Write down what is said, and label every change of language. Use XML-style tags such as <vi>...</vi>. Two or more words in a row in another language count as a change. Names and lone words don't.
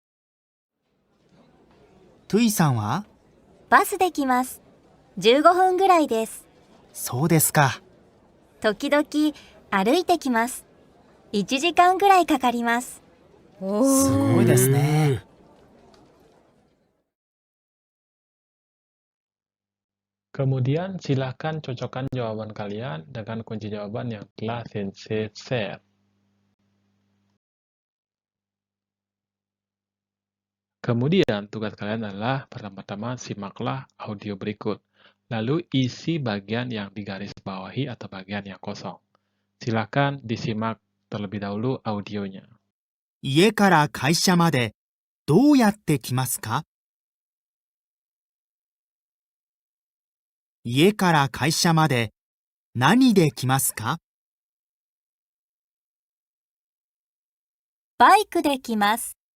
<ja>トゥイさんはバスで来ます。15分ぐらいです。そうですか。時々歩いてきます。1時間ぐらいかかります。すごいですね。</ja> <id>Kemudian silahkan cocokkan jawaban kalian dengan kunci jawaban yang telah Sensei share. Kemudian tugas kalian adalah pertama-tama simaklah audio berikut, lalu isi bagian yang digaris bawahi atau bagian yang kosong. Silahkan disimak terlebih dahulu audionya.</id> <ja>家から会社までどうやって来ますか？家から会社まで何で来ますか？バイクで来ます。</ja>